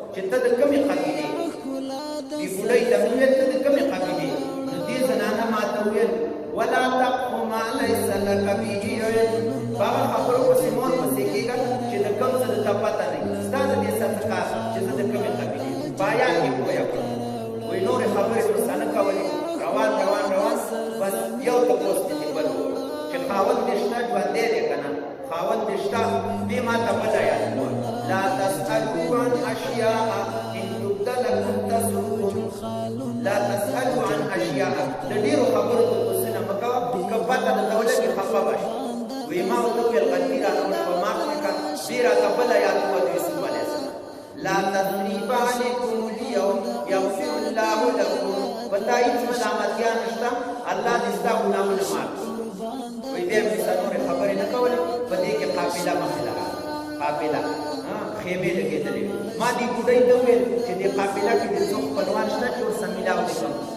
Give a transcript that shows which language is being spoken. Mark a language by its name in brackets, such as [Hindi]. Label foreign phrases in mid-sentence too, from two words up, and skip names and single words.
[Pashto] چې ته د کومې قبیلې دې بوډۍ ته مې ویل ته د کومې قبیلې نو دې زنانه ما ته وویل [Arabic] ولا تقف ما ليس لك به علم [Pashto] په هغه خبرو پسې مور پسې کېږه چې د کوم څه درته پته نه وي ستا د دې څه څه کار چې زه د کومې قبیلې په آیات کې پوه کړم وایي نورې خبرې ورسره نه کولې روان بس یو تپوس دې بل چې خاوند دې شته ژوندی دی که نه خاوند دې شته دې ما ته بل آیات [Arabic] لا تسألوا عن أشياء إن تبد لكم تسؤكم لا تسألوا عن أشياء [Pashto] د ډېرو خبرو تپوس نه مه کوه که پته درته ولګي خفه به شي وایي ما ورته وویل غلطي راته وشوه معاف مې کړه دې راته بل آیات وویل د یوسف [Arabic] علیه السلام لا تثریب علیکم اليوم یغفر الله لکم [Pashto] بتا هیڅ ملامتیا نشته الله دې ستا ګناهونه معاف کړي وایي بیا مې څلورې خبرې نه کولې په دې کې قافله مخې ته راغله قافله خیمې لګېدلې ما دې بوډۍ ته وویل چې دې قافله کې دې څوک خپلوان شته چې ورسره میلاو دې کړم